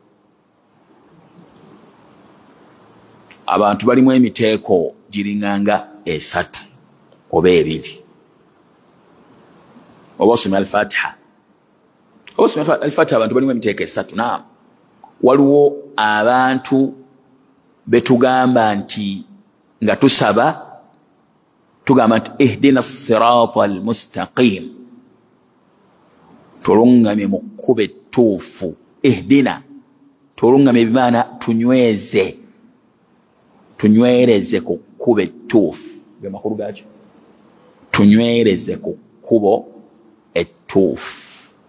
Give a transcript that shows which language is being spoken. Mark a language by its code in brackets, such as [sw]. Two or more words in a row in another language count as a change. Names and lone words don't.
[lg] abantu balimu emiteeko giringanga esatu oba ebiri oba osomya al-Fatiha abantu balimu emiteeko esatu naam waliwo abantu betugamba nti nga tusaba tugamba nti [ar] اهدنا الصراط المستقيم [lg] tulungamye mu kkubo ettuufu ihdina tulungamye bimaana tunywereze ku kkubo ettuufu ge makulu gaakyo tunywereze ku kkubo ettuufu